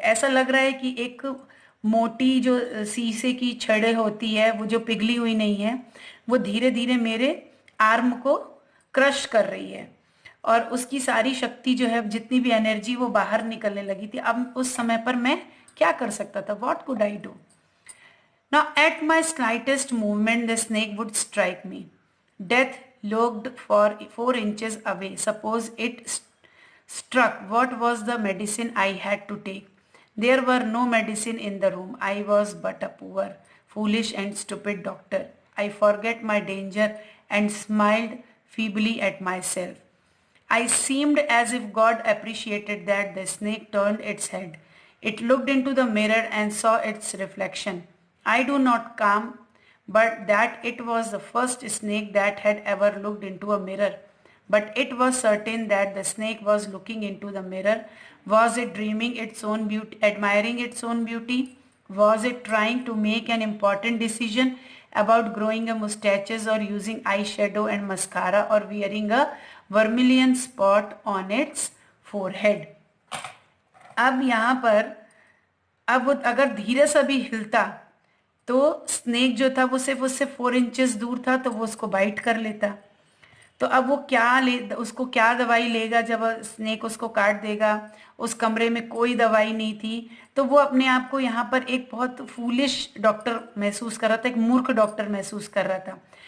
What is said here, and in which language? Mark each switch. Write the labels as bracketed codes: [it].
[hi] ऐसा लग रहा है कि एक मोटी जो शीशे की छड़ें होती है वो जो पिघली हुई नहीं है, वो धीरे धीरे मेरे आर्म को क्रश कर रही है और उसकी सारी शक्ति जो है, जितनी भी एनर्जी, वो बाहर निकलने लगी थी। अब उस समय पर मैं क्या कर सकता था? [en] What could I do? Now, at my slightest movement, the snake would strike me. Death looked for 4 inches away. Suppose it struck. What was the medicine I had to take? There were no medicine in the room. I was but a poor, foolish and stupid doctor. I forget my danger and smiled feebly at myself. I seemed as if God appreciated that the snake turned its head. It looked into the mirror and saw its reflection. I do not calm, but that it was the first snake that had ever looked into a mirror. But it was certain that the snake was looking into the mirror. Was it dreaming its own beauty, admiring its own beauty? Was it trying to make an important decision about growing a mustaches or using eyeshadow and mascara or wearing a vermilion spot on its forehead? [hi] अब यहाँ पर अब वो अगर धीरे सा भी हिलता तो स्नेक जो था वो सिर्फ उससे 4 इंचेस दूर था, तो वो उसको बाइट कर लेता। तो अब वो उसको क्या दवाई लेगा जब स्नेक उसको काट देगा? उस कमरे में कोई दवाई नहीं थी, तो वो अपने आप को यहाँ पर एक बहुत फूलिश डॉक्टर महसूस कर रहा था, एक मूर्ख डॉक्टर महसूस कर रहा था।